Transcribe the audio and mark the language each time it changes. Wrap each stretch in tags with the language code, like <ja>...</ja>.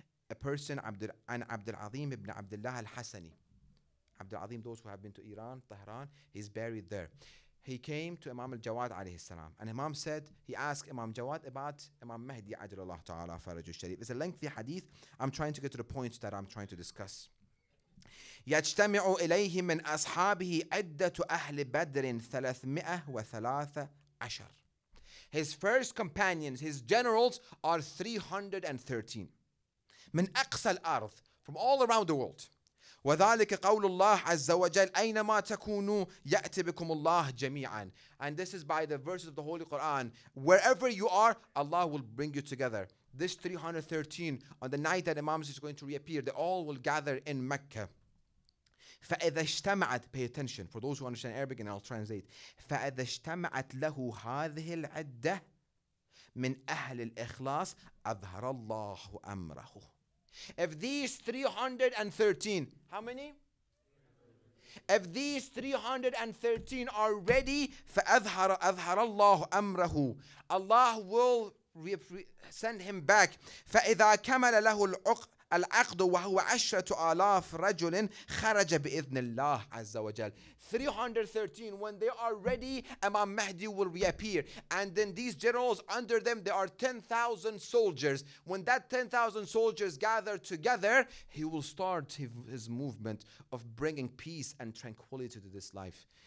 <en>A person, Abdul Azim ibn Abdullah al-Hassani. Abdul Azim, those who have been to Iran, Tehran, he's buried there. He came to Imam al-Jawad alayhi salam. And Imam said, he asked Imam Jawad about Imam Mahdi ajralallah ta'ala faraj al-sharif. It's a lengthy hadith. I'm trying to get to the point that I'm trying to discuss.</en> <ar>يجتمع إليه من أصحابه عدة أهل بدر 313.</ar> <en>His first companions, his generals, are 313.</en> <ar>من أقصى الأرض,</ar> <en>from all around the world.</en> <ar>وذلك قول الله عز وجل أينما تكونوا يأتي بكم الله جميعا.</ar> <en>And this is by the verses of the Holy Quran. Wherever you are, Allah will bring you together. This 313, on the night that Imam is going to reappear, they all will gather in Mecca.</en> <ar>فإذا اجتمعت,</ar> <en>pay attention for those who understand Arabic, and I'll translate.</en> <ar>فإذا اجتمعت له هذه العدة من أهل الإخلاص أظهر الله أمره.</ar> <en>If these 313, how many? If these 313 are ready,</en> <ar>فأظهر الله أمره.</ar> <en>Allah will send him back.</en> <ar>فإذا كمل له العقد وهو 10,000 رجل خرج بإذن الله عز وجل.</ar> <en>313, when they are ready, Imam Mahdi will reappear. And then these generals, under them, there are 10,000 soldiers. When that 10,000 soldiers gather together, he will start his movement of bringing peace and tranquility to this life.</en>